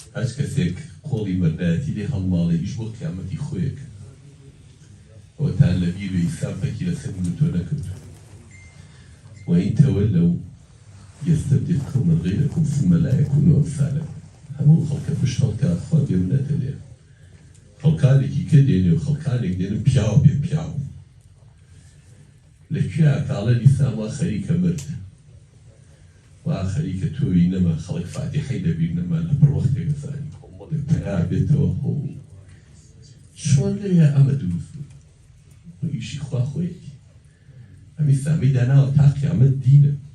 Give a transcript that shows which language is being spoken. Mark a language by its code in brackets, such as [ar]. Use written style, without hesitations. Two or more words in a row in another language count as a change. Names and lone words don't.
[ckb] هەچ کەسێک قۆڵی مەردایەتی لێ هەڵماڵێ ئیش بۆ قیامەتی خۆیەک ئەوەتان لە بیر و ئیسافێکی لەسەر تۆ نەکرد [ar] وإن تولوا يستبدل قوما غيركم ثم لا يكونوا أمثالكم [ckb] هەموو خەڵکە پشت خەڵکە خوا بێمنەتە لێ خەڵکانێکی کە دێنێ و خەڵکانێک دێنن پیاو بێ پیاو لەکوێ کاڵە ئیسلام وا خەریکە مرد وا خەریکە تۆوی نەما خەڵک فاتیحەی دەبیر نەما لە پڕ وەختێک زانی کۆمەڵێک پیا بێتەوە خۆ چۆن لێیە ئەمە دروست بوو ئیشی خوا خۆیەکی ئەم ئیسلامی داناوە تا قیامەت دینە